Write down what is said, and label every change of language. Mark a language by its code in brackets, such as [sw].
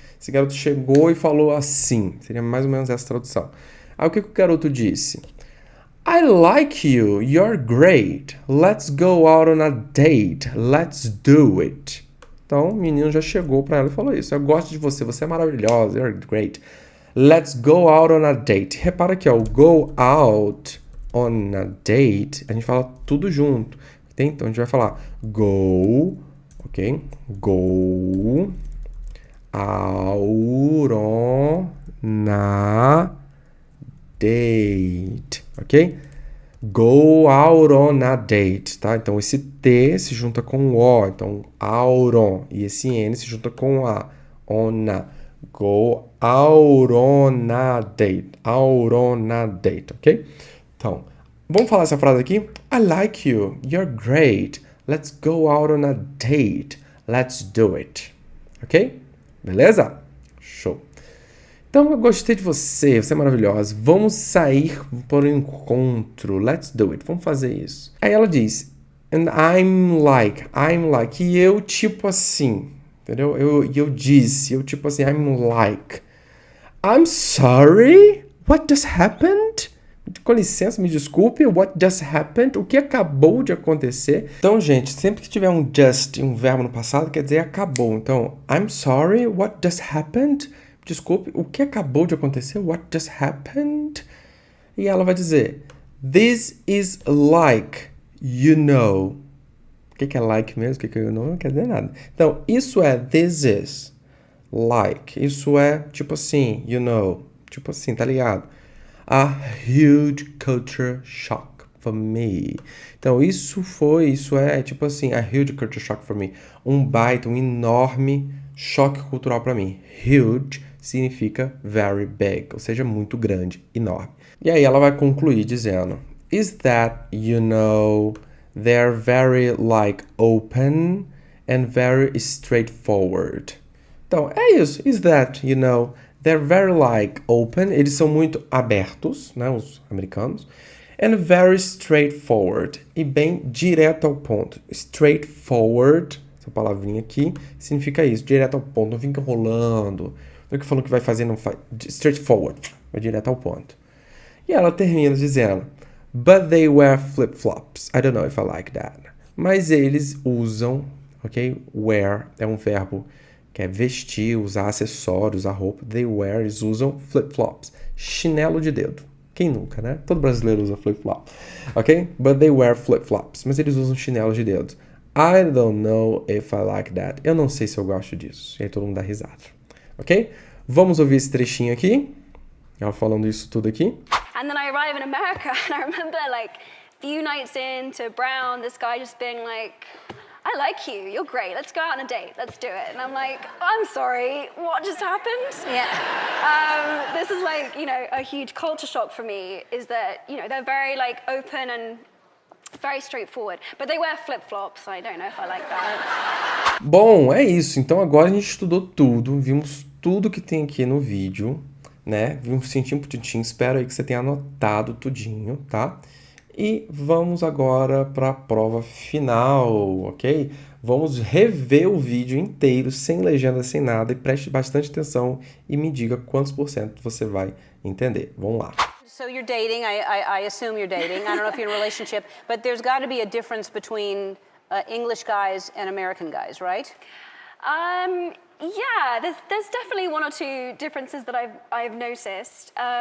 [pt] Esse garoto chegou e falou assim. Seria mais ou menos essa tradução. Aí, o que o garoto disse? [en] I like you. You're great. Let's go out on a date. Let's do it. [pt] Então, o menino já chegou pra ela e falou isso. Eu gosto de você. Você é maravilhosa. [en] You're great. Let's go out on a date. [pt] Repara aqui, ó. O [en] go out on a date, [pt] a gente fala tudo junto. Okay? Então a gente vai falar go, ok? [en] Go out on a date, ok? Go out on a date, tá? [pt] Então esse T se junta com o O, então out on, e esse N se junta com a, on a. [en] Go out on a date, out on a date, ok? [pt] Então, vamos falar essa frase aqui? [en] I like you, you're great, let's go out on a date, let's do it, ok? [pt] Beleza? Show! Então, eu gostei de você é maravilhosa. Vamos sair para o encontro. [en] Let's do it. [pt] Vamos fazer isso. Aí ela diz, [en] and I'm like, [pt] e eu tipo assim, entendeu? Eu disse, eu tipo assim, [en] I'm like, I'm sorry? What just happened? [pt] Com licença, me desculpe, [en] what just happened? [pt] O que acabou de acontecer? Então, gente, sempre que tiver um just e um verbo no passado, quer dizer acabou. [en] Então, I'm sorry, what just happened? [pt] Desculpe, o que acabou de acontecer? [en] What just happened? [pt] E ela vai dizer, [en] this is like, you know. [pt] O que é like mesmo? O que é you know? Não quer dizer nada. Então, isso é this is, like. Isso é tipo assim, [en] you know. [pt] Tipo assim, tá ligado? [en] A huge culture shock for me. [pt] Então, isso é tipo assim, [en] a huge culture shock for me. [pt] Um baita, um enorme choque cultural para mim. Huge significa [en] very big, [pt] ou seja, muito grande, enorme. E aí ela vai concluir dizendo, [en] is that, you know, they're very like open and very straightforward. [pt] Então, é isso. [en] Is that, you know, they're very like open, [pt] eles são muito abertos, né, os americanos, [en] and very straightforward, [pt] e bem direto ao ponto. Straightforward, essa palavrinha aqui, significa isso, direto ao ponto, não fica enrolando, não fica falando que vai fazer, não faz, straightforward, vai direto ao ponto. E ela termina dizendo, [en] but they wear flip-flops, I don't know if I like that. [pt] Mas eles usam, ok, wear é um verbo que é vestir, usar acessórios, usar roupa. [en] They wear, [pt] eles usam flip-flops. Chinelo de dedo. Quem nunca, né? Todo brasileiro usa flip-flop. Ok? [en] But they wear flip-flops. [pt] Mas eles usam chinelo de dedo. [en] I don't know if I like that. [pt] Eu não sei se eu gosto disso. E aí todo mundo dá risada. Ok? Vamos ouvir esse trechinho aqui. Ela falando isso tudo aqui. [en] And then I arrive in America and I remember like a few nights into Brown, this guy just being like, I like you, you're great, let's go out on a date, let's do it. And I'm like, I'm sorry, what just happened? Yeah. This is like, you know, a huge culture shock for me, is that, you know, they're very like open and very straightforward. But they wear flip-flops, I don't know if I like that. [pt] Bom, é isso. Então agora a gente estudou tudo, vimos tudo que tem aqui no vídeo, né? Vimos tintim por tintim, espero aí que você tenha anotado tudinho, tá? E vamos agora para a prova final, ok? Vamos rever o vídeo inteiro, sem legenda, sem nada, e preste bastante atenção e me diga quantos % você vai entender. Vamos lá. [en] So you're dating, I assume you're dating. I don't know if you're in a relationship, but there's got to be a difference between English guys and American guys, right? Yeah, there's definitely one or two differences that I've noticed.